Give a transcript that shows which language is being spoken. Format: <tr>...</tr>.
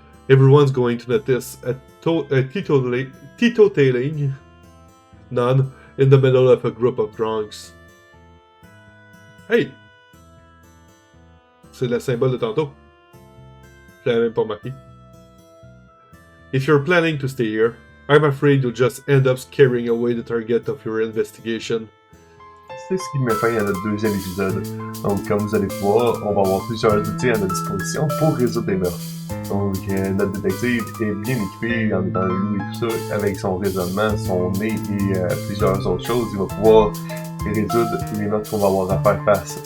<en>Everyone's going to notice a teetotaling nun in the middle of a group of drunks." Hey!</en> <fr>C'est le symbole de tantôt. Je l'avais même pas remarqué.</fr> <en>If you're planning to stay here, I'm afraid you'll just end up scaring away the target of your investigation.</en> <fr>C'est ce qui met fin à notre deuxième épisode. Donc, comme vous allez pouvoir, on va avoir plusieurs outils à notre disposition pour résoudre des meurtres. Donc, notre détective est bien équipé en étant un loup et tout ça, avec son raisonnement, son nez et plusieurs autres choses. Il va pouvoir résoudre les meurtres qu'on va avoir à faire face.</fr>